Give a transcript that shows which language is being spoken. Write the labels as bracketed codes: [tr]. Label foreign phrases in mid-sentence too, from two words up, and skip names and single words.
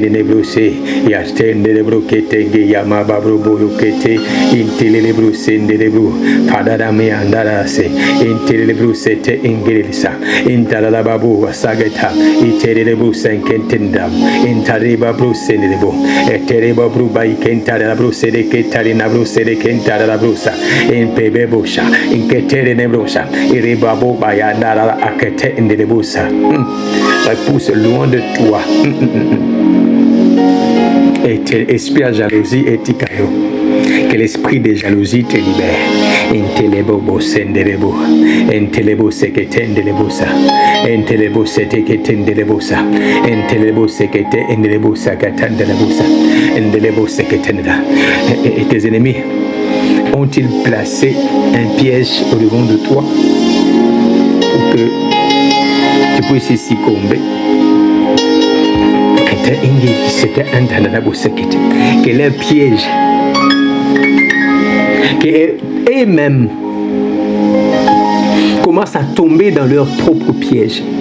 [fr] le brose e attende le bro che te yama babro bo che te in te le brose in le bro padara me andara se in te le brose te ingilisa in tara la babu sagata itere le brose in kentenda in tariba brose ne bo e tereba bru bai kentara la brose de che tari na brose de kentara la brusa in pebe bosha in che tere ne brosa e rebabo bai andara a che te in le busa la pousse loin de toi et esprit de jalousie et tikayo que l'esprit de jalousie te libère in telebo senderebo in telebo sekete ndelebusa in telebo sekete ndelebusa in telebo sekete ndelebusa katandelebusa ndelebo sekete nda. Et tes ennemis ont-ils placé un piège au devant de toi pour que tu puisses succomber? C'était un quel est un piège qu'eux-mêmes commencent à tomber dans leur propre piège.